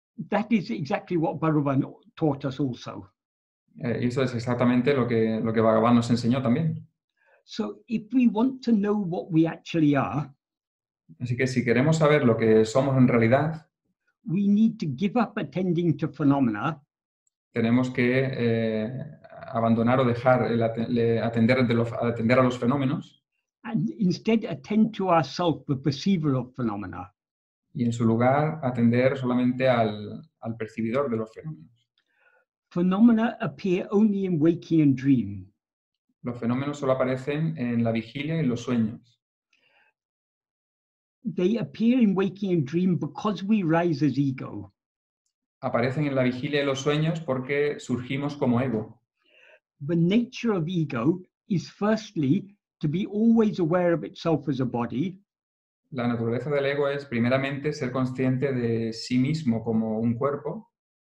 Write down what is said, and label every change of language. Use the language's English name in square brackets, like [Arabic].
[English] That is exactly what Bhagavan taught us also. [Spanish] Y eso es exactamente lo que Bhagavan nos enseñó también. [English] So if we want to know what we actually are, [Spanish] así que si queremos saber lo que somos en realidad, [English] we need to give up attending to phenomena. [Spanish] Tenemos que abandonar o dejar atender a los fenómenos. [English] And instead attend to ourself, the perceiver of phenomena. [Spanish] Y en su lugar atender solamente al percibidor de los fenómenos. [English] Phenomena appear only in waking and dream. [Spanish] Los fenómenos solo aparecen en la vigilia y en los sueños. [English] They appear in waking and dream because we rise as ego. [Spanish] Aparecen en la vigilia y los sueños porque surgimos como ego. [English] The nature of ego is firstly to be always aware of itself as a body. [Spanish] La naturaleza del ego es primeramente ser consciente de sí mismo como un cuerpo.